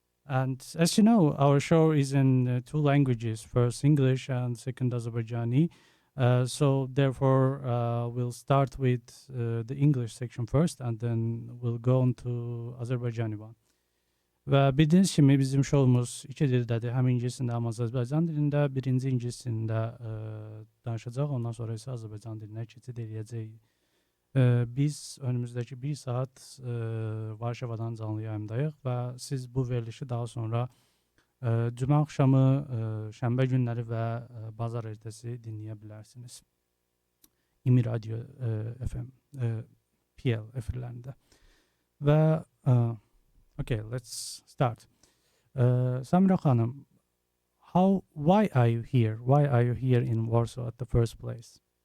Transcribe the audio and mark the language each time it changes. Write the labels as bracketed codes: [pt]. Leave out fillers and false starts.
[en] And as you know, our show is in two languages, first English and second Azerbaijani. So therefore, we'll start with the English section first and then we'll go on to Azerbaijani one. [az] Və bildiyiniz kimi bizim şovumuz iki dildədir. Həm ingiliscəsində, həm Azərbaycan dilində. Birinci ingiliscəsində danışacaq, ondan sonra isə Azərbaycan dilinə keçid edəcəyik. Biz önümüzdəki bir saat Varşavadan canlı yayımdayıq və siz bu verilişi daha sonra cümə axşamı, şənbə günləri və bazar ertəsi dinləyə bilərsiniz. İmi Radio FM, PL efirlərində. [en] Və okay, let's start. Samira xanım, why are you here? Why are you here in Warsaw at the first place?